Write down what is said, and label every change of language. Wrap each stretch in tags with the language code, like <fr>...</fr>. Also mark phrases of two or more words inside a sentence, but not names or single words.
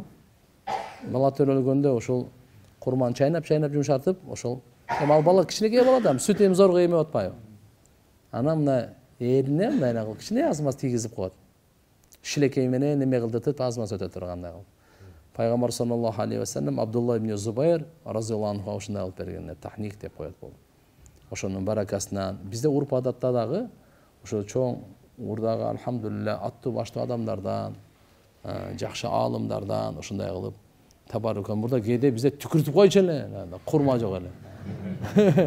<ky>Бала төрөлгөндө ошол курманы чайнап жумшатып, ошол ал бала кичинекей бала да сүт эми зорго эме атпайбы? Анан мына эрине мындай кылып кичине азмаз тийгизип коет. Шилекей менен неме кылдыртып азмаз өтө тургандай кылып. Пайгамбар</ky> <ar>صلى الله عليه وسلم</ar> <ky>Абдулла ибн Зубайр</ky> <ar>رضي الله عنه</ar> <ky>ушундай кылып берген, тахник деп коет бул. Ошонун баракасынан бизде урп адатта дагы ошо чоң урдагы алхамдулилля аттуу баштуу адамдардан, жакшы аалымдардан ушундай кылып табарукан мурда кээде бизде түкүртүп койчу эле, курма жок эле.</ky>